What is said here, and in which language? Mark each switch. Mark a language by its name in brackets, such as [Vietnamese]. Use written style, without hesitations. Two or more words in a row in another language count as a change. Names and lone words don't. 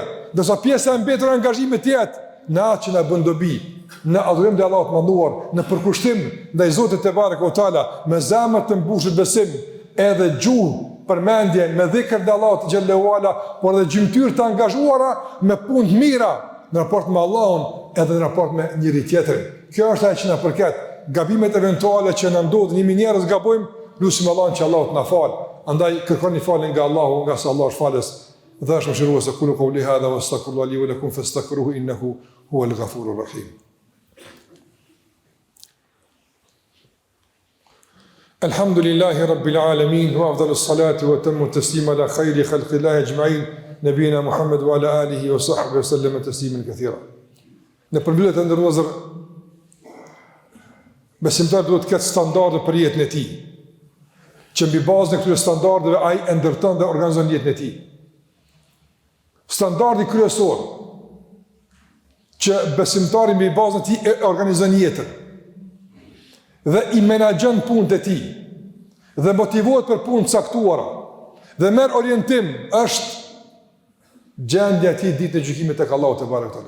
[Albanian] Do sa pjesa e mbetur e angazhimit të jetë në atë që na bën dobi, në adhurim te Allahu të mënduar, në përkushtim ndaj Zotit te barekuhu teala, me zemër të mbushur besim, edhe gjuhë përmendje me dhikr te Allahu [Arabic] جل وعلا, [Albanian] por edhe gjymtyr të angazhuara me punë të mira në raport me Allahun, edhe në raport me njëri tjetrin. Kjo është ajo që na përket. Gabimet eventuale që na ndodhin, jemi njerëz gabojmë, lutim Allahun që Allahu të na falë. Andaj kërkoni falje nga Allahu, nga sa Allah është falës. Dhe është mëshirues, [Arabic] أقول قولي هذا وأستغفر الله لي ولكم فاستغفروه إنه هو الغفور الرحيم. الحمد لله رب العالمين وأفضل الصلاة وأتم التسليم على خير خلق الله أجمعين نبينا محمد وعلى آله وصحبه وسلم تسليما كثيرا. [Albanian] Në përmbyllet e ndërrozër, besimtar duhet të ketë standarde për jetën e tij, që mbi bazën e këtyre standardeve ai e ndërton dhe organizon jetën e tij. Standardi kryesor që besimtari mbi bazën e tij e organizon jetën dhe i menaxhon punët e tij dhe motivohet për punë të caktuara dhe merr orientim, është gjendja e tij ditë e gjykimit tek Allahu te barekuta.